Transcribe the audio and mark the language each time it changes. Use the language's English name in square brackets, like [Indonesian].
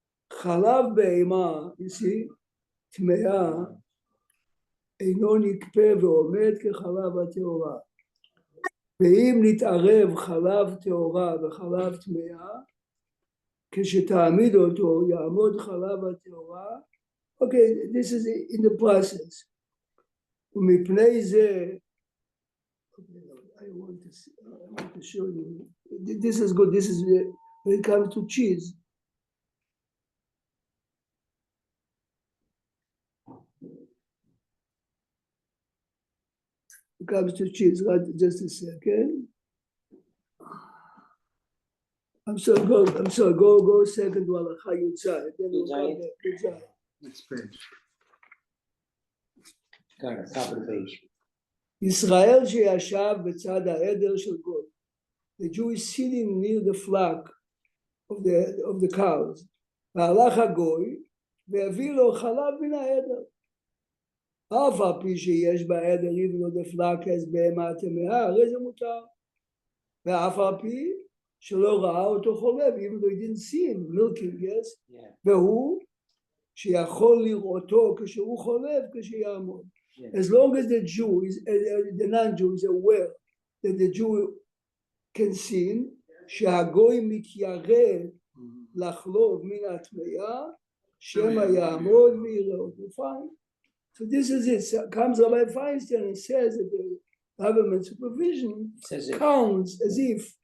[Hebrew] Chalav be'ema, [English] you see, [Hebrew] טמאה, אינו נקפה ועומד כחלב הטהורה. ואם נתערב חלב טהורה וחלב טמאה, כשתעמיד אותו יעמוד חלב הטהורה. [English] Okay, this is in the process. [Hebrew] ומפני זה, [English] I want to show you. This is good. This is when it comes to cheese. It comes to cheese. Right, just a second. I'm sorry. Go second to Halacha Yutzai. Then we'll come back. Yutzai. Next page. Got it, top of the page. [Hebrew] ישראל שישב בצד העדר של גוי. [English] The Jew is sitting near the flock of the cows. [Hebrew] והלך הגוי והביא לו חלב מן העדר. אף על פי שיש בעדר [English] even though the flock has [Hebrew] בהמה טמאה, הרי זה מותר. ואף על פי שלא ראה אותו חולב, [English] even though he didn't see him milking, yes? Yeah. [Hebrew] והוא שיכול לראותו כשהוא חולב, כשיעמוד. [English] Yeah. As long as the Jew is, the non-Jew is aware that the Jew can sin, [Hebrew] שהגוי מתיירא לחלוב מן הטמאה, שמא יעמוד ויראה אותו. [English] Fine. So this is it. So comes Rabbi Feinstein and says that the government supervision counts as if.